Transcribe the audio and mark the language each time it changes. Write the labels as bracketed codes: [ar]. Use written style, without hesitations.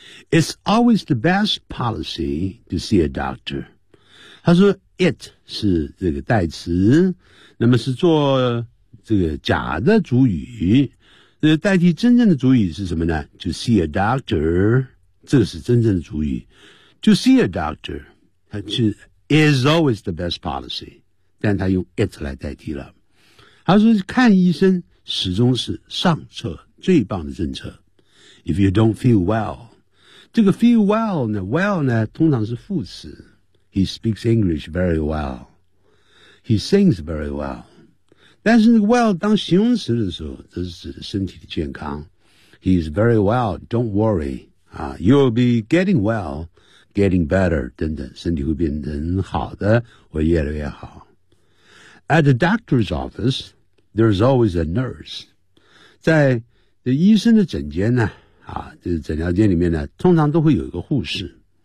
[en] It's always the best policy to see a doctor. [zh] 他说 it 是这个代词，那么是做这个假的主语，这个代替真正的主语是什么呢？ [en] To see a doctor, [zh] 这个是真正的主意。 [en] To see a doctor, is always the best policy. [zh] 但他用 it 来代替了。他说看医生始终是上策，最棒的政策。 [en] If you don't feel well, [zh] 这个 feel well 呢 ,well 呢通常是副词。 [en] He speaks English very well. He sings very well. [zh] 但是 well 当形容词的时候，这是指身体的健康。 [en] He is very well, don't worry.You'll be getting well, getting better, [zh] 等等，身体会变得很好的，会越来越好。 [en] At the doctor's office, there's always a nurse. [zh] 在这医生的诊间呢，啊，就是诊疗间里面呢，通常都会有一个护士。